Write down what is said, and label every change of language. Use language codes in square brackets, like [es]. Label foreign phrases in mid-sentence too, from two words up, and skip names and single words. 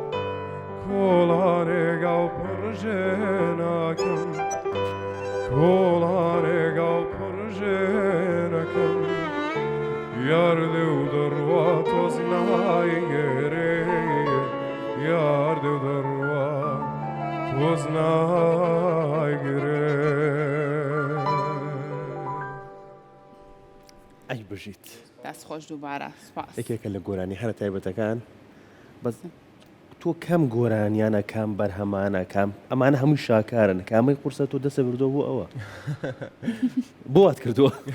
[ckb] کولانه گاو پرژناکم کولانه گاو پرژناکم یارده و دروا توز نایگره یارده و دروا توز نایگره ئەی بژیت دەست خۆش دووبارە سپاس. یەکێکە لە گۆرانی هەرە تایبەتەکان بەس تۆ کەم گۆرانیانە کام بەرهەمانە کام ئەمانە هەمووی شاکارن کامەی قورسە تۆ دەسە بردۆ بۆ ئەوە بۆ وات کردووە